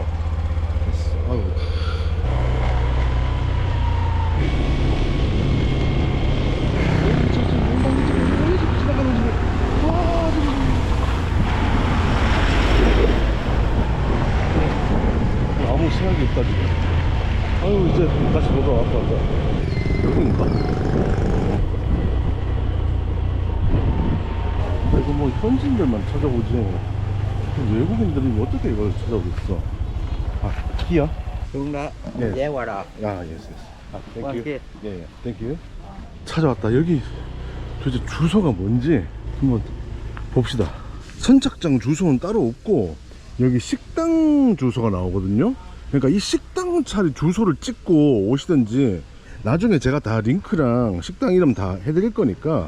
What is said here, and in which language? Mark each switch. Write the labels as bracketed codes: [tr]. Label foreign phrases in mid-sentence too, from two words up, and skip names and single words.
[ko] 아유. 아무 생각이 없다 지금. 아유 이제 다시 돌아왔다. 여기인가? 이거 뭐 현지인들만 찾아보지 외국인들은 어떻게 이걸 찾아오겠어. 히어? [vi] Xuống đó. [ko] 네. [vi] Vé qua đó. [en] Yes. Thank you. [ko] 오케이. 예, 땡큐. 찾아왔다. 여기 도대체 주소가 뭔지 한번 봅시다. 선착장 주소는 따로 없고 여기 식당 주소가 나오거든요. 그러니까 이 식당 차례 주소를 찍고 오시든지 나중에 제가 다 링크랑 식당 이름 다 해드릴 거니까.